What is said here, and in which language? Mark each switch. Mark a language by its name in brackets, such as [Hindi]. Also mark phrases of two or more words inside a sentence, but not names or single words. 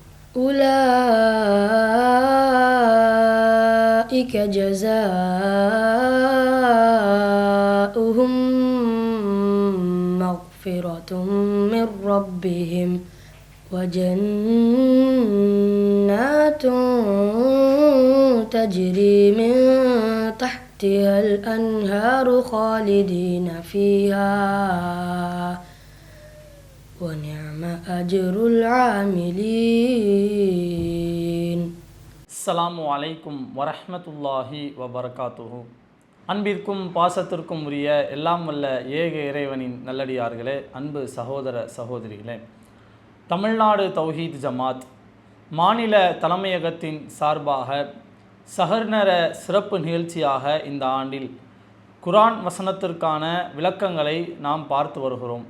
[Arabic] أولئك جزاؤهم مغفرة من ربهم وجنات تجري من تحتها الأنهار خالدين فيها ونعم أجر العاملين. السلام عليكم ورحمة الله وبركاته. [Tamil] அன்பிற்கும் பாசத்திற்கும் உரிய எல்லாம் வல்ல ஏக இறைவனின் நல்லடியார்களே, அன்பு சகோதர சகோதரிகளே, தமிழ்நாடு தௌஹீத் ஜமாத் மாநில தலைமையகத்தின் சார்பாக சஹர்நர சிறப்பு நிகழ்ச்சியாக இந்த ஆண்டில் குர்ஆன் வசனத்திற்கான விளக்கங்களை நாம் பார்த்து வருகிறோம்.